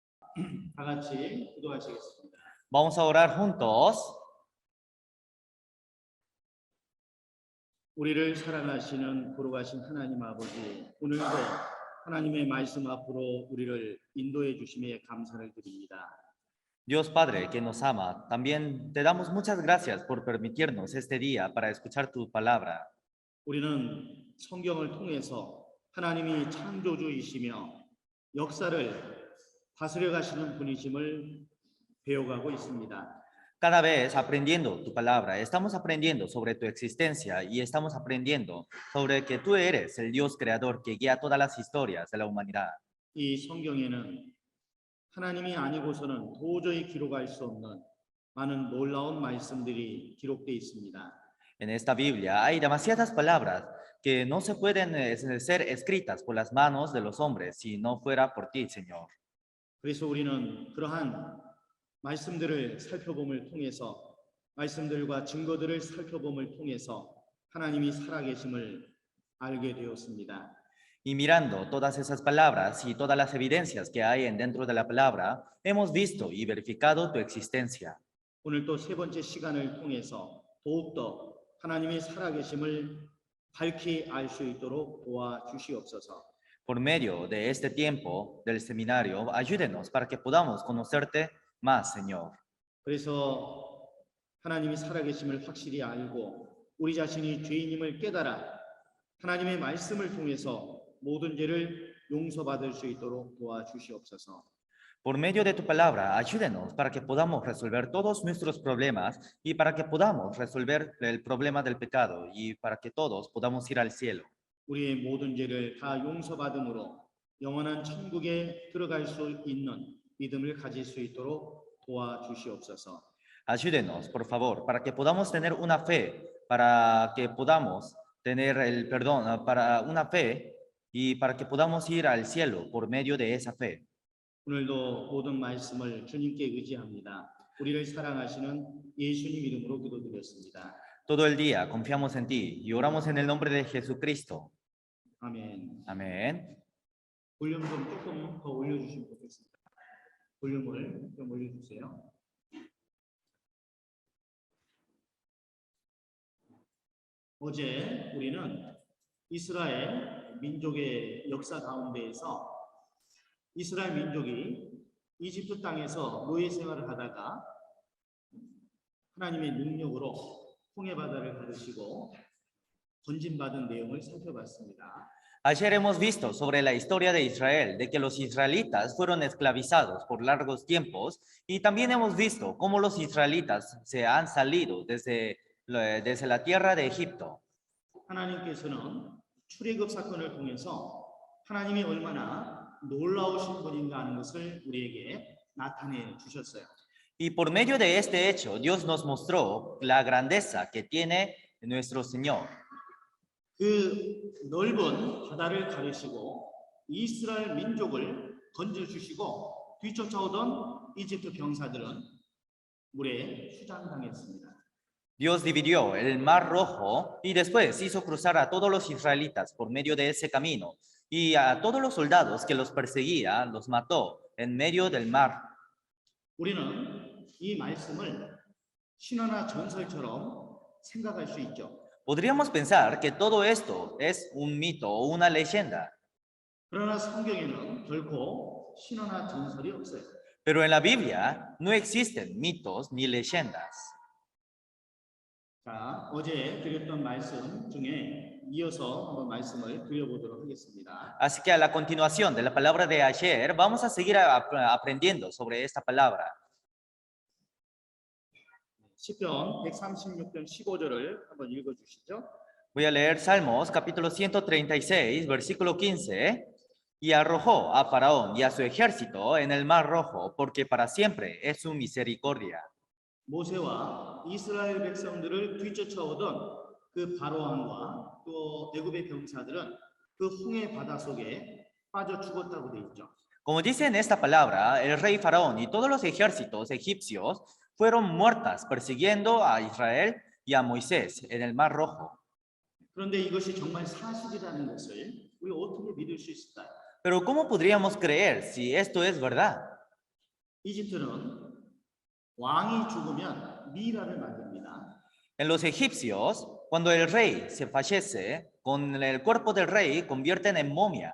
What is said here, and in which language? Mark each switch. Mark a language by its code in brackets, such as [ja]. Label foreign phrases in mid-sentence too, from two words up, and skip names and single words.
[ko] 다 같이 기도하시겠습니다. [es] Vamos a orar juntos. [ko] 우리를 사랑하시는 거룩하신 하나님 아버지, 오늘도 하나님의 말씀 앞으로 우리를 인도해 주심에 감사를 드립니다. [es] Dios Padre que nos ama, también te damos muchas gracias por permitirnos este día para escuchar tu palabra. [ko] 우리는 성경을 통해서 하나님이 창조주이시며 역사를 다스려 가시는 분이심을 배워가고 있습니다. [es] Cada vez aprendiendo tu palabra, estamos aprendiendo sobre tu existencia y estamos aprendiendo sobre que tú eres el Dios creador que guía todas las historias de la humanidad. [ko] 이 성경에는 하나님이 아니고서는 도저히 기록할 수 없는 많은 놀라운 말씀들이 기록되어 있습니다. [es] En esta Biblia hay demasiadas palabras que no se pueden ser escritas por las manos de los hombres si no fuera por ti, Señor. [ko] 그래서 우리는 그러한 말씀들을 살펴봄을 통해서 말씀들과 증거들을 살펴봄을 통해서 하나님이 살아계심을 알게 되었습니다. [es] Y mirando todas esas palabras y todas las evidencias que hay dentro de la palabra, hemos visto y verificado tu existencia. [ko] 오늘 또 세 번째 시간을 통해서 더욱더 하나님의 살아계심을 밝히 알 수 있도록 도와주시옵소서. [es] Por medio de este tiempo del seminario, ayúdenos para que podamos conocerte más, Señor. [ko] 그래서 하나님이 살아계심을 확실히 알고 우리 자신이 죄인임을 깨달아 하나님의 말씀을 통해서 모든 죄를 용서받을 수 있도록 도와주시옵소서. [es] Por medio de tu palabra, ayúdenos para que podamos resolver todos nuestros problemas y para que podamos resolver el problema del pecado y para que todos podamos ir al cielo. [ko] 우리의 모든 죄를 다 용서받음으로 영원한 천국에 들어갈 수 있는 믿음을 가질 수 있도록 도와주시옵소서. [es] Ayúdenos, por favor, para que podamos tener una fe, para que podamos tener el perdón, para una fe y para que podamos ir al cielo por medio de esa fe. [ko] 오늘도 모든 말씀을 주님께 의지합니다. 우리를 사랑하시는 예수님 이름으로 기도드렸습니다. [es] Todo el día confiamos en ti y oramos en el nombre de Jesucristo. [ko] 아멘. [es] Amén. [ko] 볼륨 좀 조금 더 올려주시면 좋겠습니다. 볼륨을 좀 올려주세요. 어제 우리는 이스라엘 민족의 역사 가운데에서 이스라엘 민족이 이집트 땅에서 노예 생활을 하다가 하나님의 능력으로 홍해 바다를 가르시고 건진받은 내용을 살펴봤습니다. [es] Ayer hemos visto sobre la historia de Israel, de que los israelitas fueron esclavizados por largos tiempos y también hemos visto cómo los israelitas se han salido desde la tierra de Egipto. [ko] 하나님께서는 출애굽 사건을 통해서 하나님이 얼마나 놀라우신 분인가 하는 것을 우리에게 나타내 주셨어요. [es] Y por medio de este hecho, Dios nos mostró la grandeza que tiene nuestro Señor. [ko] 그 넓은 바다를 가르시고 이스라엘 민족을 건져주시고 뒤쫓아오던 이집트 병사들은 물에 수장당했습니다. [es] Dios dividió el mar rojo y después hizo cruzar a todos los israelitas por medio de ese camino y a todos los soldados que los perseguía los mató en medio del mar. [ko] 우리는 이 말씀을 신화나 전설처럼 생각할 수 있죠. [es] Podríamos pensar que todo esto es un mito o una leyenda, [ko] 그러나 성경에는 결코 신화나 전설이 없어요. [es] pero en la Biblia no existen mitos ni leyendas. [ko] 자, 어제 드렸던 말씀 중에 이어서 한번 말씀을 드려보도록 하겠습니다. [es] Así que a la continuación de la palabra de ayer, vamos a seguir aprendiendo sobre esta palabra. [ko] 시편 136편 15절을 한번 읽어주시죠. [es] Voy a leer Salmos capítulo 136, versículo 15. Y arrojó a Faraón y a su ejército en el mar rojo, porque para siempre es su misericordia. [ko] 모세와 이스라엘 백성들을 뒤쫓아오던 그 바로왕과 또 애굽의 병사들은 그 홍해 바다 속에 빠져 죽었다고 돼 있죠. [es] Como dice en esta palabra, el rey Faraón y todos los ejércitos egipcios fueron muertas persiguiendo a Israel y a Moisés en el mar rojo. [ko] 그런데 이것이 정말 사실이라는 것을 우리가 어떻게 믿을 수 있을까요? [es] Pero ¿cómo podríamos creer si esto es verdad? [ko] 이집트는 왕이 죽으면 미라를 만듭니다. [es] En los egipcios, cuando el rey se fallece, con el cuerpo del rey convierten en momia.